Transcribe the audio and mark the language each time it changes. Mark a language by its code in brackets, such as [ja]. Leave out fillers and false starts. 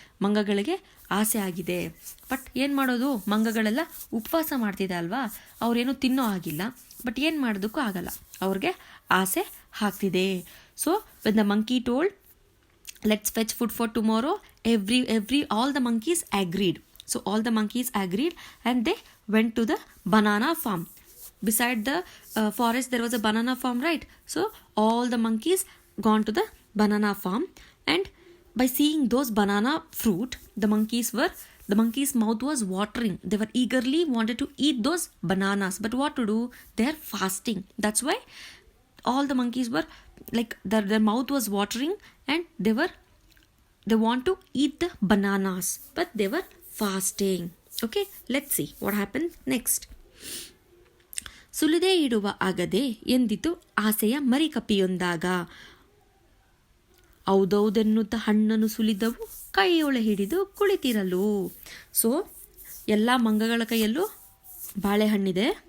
[kn] ಮಂಗಗಳಿಗೆ ಆಸೆ ಆಗಿದೆ, ಬಟ್ ಏನು ಮಾಡೋದು, ಮಂಗಗಳೆಲ್ಲ ಉಪವಾಸ ಮಾಡ್ತಿದೆ ಅಲ್ವಾ, ಅವ್ರೇನು ತಿನ್ನೋ ಆಗಿಲ್ಲ, ಬಟ್ ಏನು ಮಾಡೋದಕ್ಕೂ ಆಗಲ್ಲ, ಅವ್ರಿಗೆ ಆಸೆ ಆಗ್ತಿದೆ. [en] So when the monkey told let's fetch food for tomorrow, all the monkeys agreed. So all the monkeys agreed and they went to the banana farm. Beside the forest there was a banana farm, right? So all the monkeys gone to the banana farm, and by seeing those banana fruit, the monkeys mouth was watering. They were eagerly wanted to eat those bananas, but what to do, they are fasting. That's why all the monkeys were like their mouth was watering and they want to eat the bananas, but they were fasting. Okay, let's see what happened next. [kn] ಸುಲಿದೇ ಇಡುವ ಆಗದೆ ಎಂದಿತು ಆಸೆಯ ಮರಿಕಪಿಯೊಂದಾಗ. ಹೌದೌದೆನ್ನುತ್ತ ಹಣ್ಣನ್ನು ಸುಲಿದವು ಕೈಯೊಳೆ ಹಿಡಿದು ಕುಳಿತಿರಲು. So ಎಲ್ಲ ಮಂಗಗಳ ಕೈಯಲ್ಲೂ ಬಾಳೆಹಣ್ಣಿದೆ.